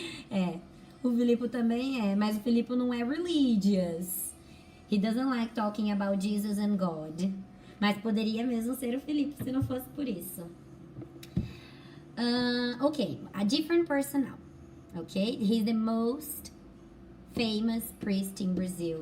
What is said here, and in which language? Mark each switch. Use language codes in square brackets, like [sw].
[pt] É, o Filipe também é, mas o Filipe não é religious. [en] He doesn't like talking about Jesus and God. [pt] Mas poderia mesmo ser o Filipe se não fosse por isso. [en] Okay, a different person now. Okay, he's the most famous priest in Brazil.